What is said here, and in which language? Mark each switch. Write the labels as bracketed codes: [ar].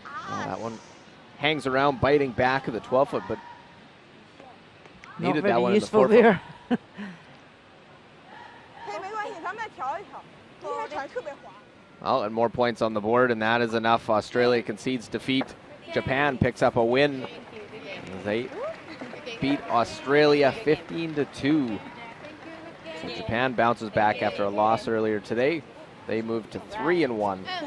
[en] That one hangs around, biting back of the 12-foot, but Not needed that very one in the useful 4-foot. there. [zh] 可以没关系，咱们再调一调。第一天场特别滑。 [en] Well, and more points on the board, and that is enough. Australia concedes defeat. Japan picks up a win. They beat Australia 15-2. So Japan bounces back after a loss earlier today. They move to 3-1.